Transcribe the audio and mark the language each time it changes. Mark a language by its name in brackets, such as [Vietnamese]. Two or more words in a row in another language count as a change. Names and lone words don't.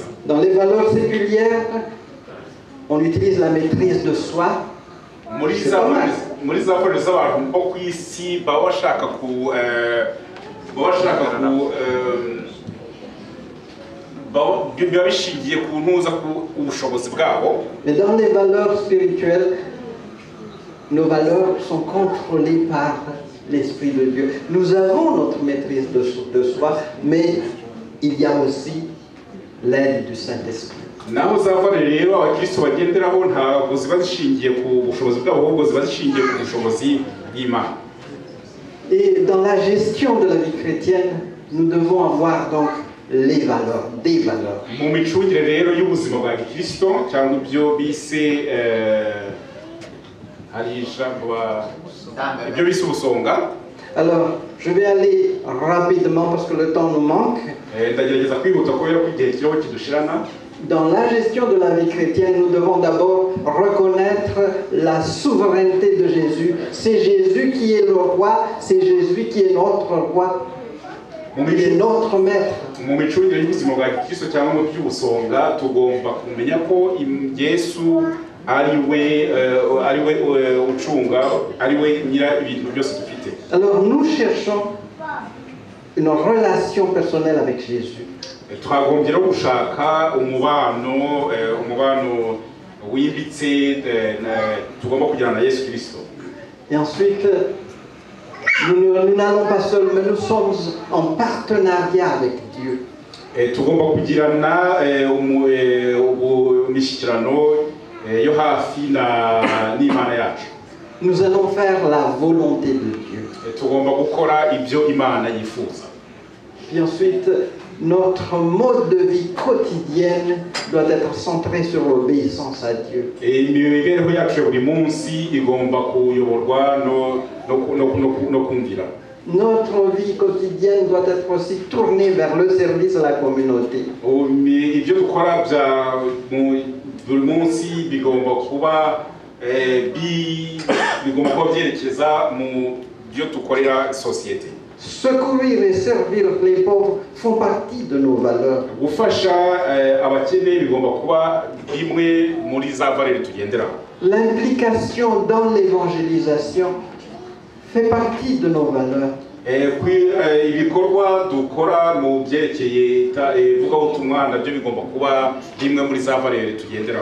[French] Dans les valeurs séculières, on utilise la maîtrise de soi. [Kinyarwanda] Muri za valeur z'abantu bo ku isi baba bashaka biba bishingiye ku ntuza ku ubushobozi bwabo. [French] Mais dans les valeurs spirituelles, nos valeurs sont contrôlées par l'Esprit de Dieu. Nous avons notre maîtrise de soi, mais il y a aussi l'aide du Saint-Esprit. [Kinyarwanda] Naho za valeur rero abakristo bagenderaho ntabwo ziba zishingiye ku bushobozi bwabo, ahubwo ziba zishingiye ku bushobozi bw'Imana. [French] Et dans la gestion de la vie chrétienne, nous devons avoir donc les valeurs, des valeurs. [Kinyarwanda] Mu micungire rero y'ubuzima bwa Kristo cyangwa ibyo bise ibyo bise ubusonga. [French] Alors, je vais aller rapidement parce que le temps nous manque. [Kinyarwanda] Ndagerageza kwihuta kubera ko igihe kiriho kidushirana. [French] dans la gestion de la vie chrétienne, nous devons d'abord reconnaître la souveraineté de Jésus. C'est Jésus qui est le roi, c'est Jésus qui est notre roi, il est notre maître. [Kinyarwanda] Mu micungire y'ubuzima bwa Kristo cyangwa mu by'ubusonga tugomba kumenya ko Yesu ari we ucunga, ari we nyira ibintu byose dufite. [French] Alors nous cherchons une relation personnelle avec Jésus. [Kinyarwanda] Twagombye no gushaka umubano wimbitse tugomba kugirana na Yesu Kristo. [French] Et ensuite, nous n'allons pas seuls, mais nous sommes en partenariat avec Dieu. [Kinyarwanda] Tugomba kugirana imishyikirano yo hafi n'Imana yacu. [French] Nous allons faire la volonté de Dieu. [Kinyarwanda] Tugomba gukora ibyo Imana yifuza. [French] Puis ensuite, notre mode de vie quotidienne doit être centré sur l'obéissance à Dieu. [Kinyarwanda] Imibereho yacu buri munsi igomba kuyoborwa no kumvira. [French] Notre vie quotidienne doit être aussi tournée vers le service à la communauté. [Kinyarwanda] Ibyo dukora buri munsi bigomba kuba byerekeza mu byo dukorera société. [French] Secourir et servir les pauvres font partie de nos valeurs. [Kinyarwanda] Gufasha abakene bigomba kuba bimwe muri za valeurs tugenderaho. [French] L'implication dans l'évangélisation fait partie de nos valeurs. [Kinyarwanda] Ibikorwa dukora mu byerekeye ivugabutumwa nabyo bigomba kuba bimwe muri za valeurs tugenderaho.